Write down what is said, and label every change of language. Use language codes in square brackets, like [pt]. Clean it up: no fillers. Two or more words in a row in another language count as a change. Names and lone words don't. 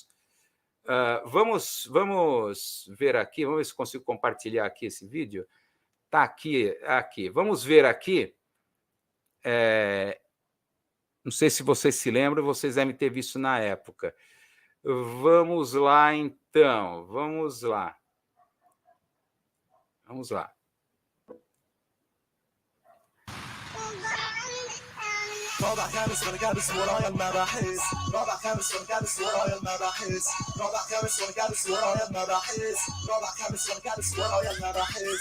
[pt] Vamos ver aqui, vamos ver se consigo compartilhar aqui esse vídeo. Está aqui. Vamos ver aqui. Não sei se vocês se lembram, vocês devem ter visto na época. Vamos lá, então. Vamos lá. [ar] رابع خامس وانا كابس ورايا المباحث رابع خامس وانا كابس ورايا المباحث رابع خامس وانا كابس ورايا المباحث رابع خامس وانا كابس ورايا المباحث